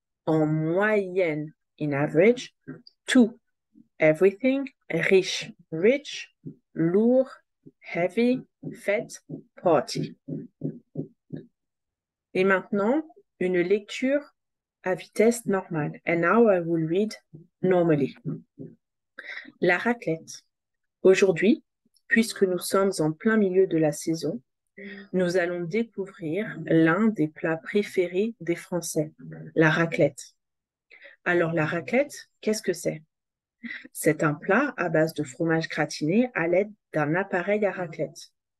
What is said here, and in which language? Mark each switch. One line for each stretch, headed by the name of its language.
French: En moyenne,
English: in average.
French: Tout,
English: everything.
French: Riche,
English: rich.
French: Lourd,
English: heavy.
French: Fête,
English: party.
French: Et maintenant, une lecture à vitesse normale.
English: And now I will read normally.
French: La raclette. Aujourd'hui, puisque nous sommes en plein milieu de la saison, nous allons découvrir l'un des plats préférés des Français, la raclette. Alors la raclette, qu'est-ce que c'est? C'est un plat à base de fromage gratiné à l'aide d'un appareil à raclette.